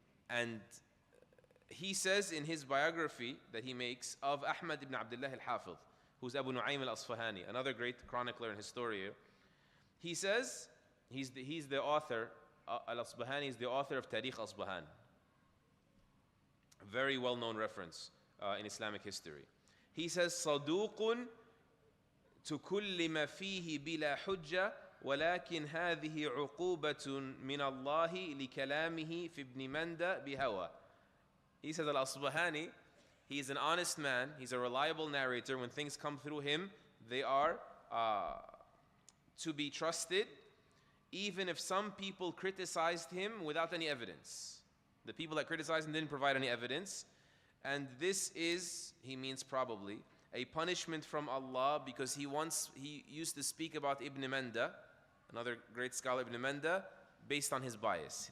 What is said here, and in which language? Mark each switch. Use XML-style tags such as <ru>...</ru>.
<en>And he says in his biography that he makes of Ahmad ibn Abdullah al-Hafiz, who's Abu Nu'aym al-Asfahani, another great chronicler and historian. He says, he's the author, al-Asbahani is the author of Tarikh Asbahan. Very well-known reference in Islamic history. He says,</en> <ar>صَدُوقٌ تُكُلِّمَ فِيهِ بِلَا حُجَّةٍ ولكن هذه عقوبة من الله لكلامه في ابن مندى بهوى.</ar> <en>He says Al-Asbahani, he is an honest man, he's a reliable narrator. When things come through him, they are to be trusted, even if some people criticized him without any evidence. The people that criticized him didn't provide any evidence. And this is, he means probably, a punishment from Allah because he used to speak about Ibn Manda, another great scholar, Ibn Manda, based on his bias.</en>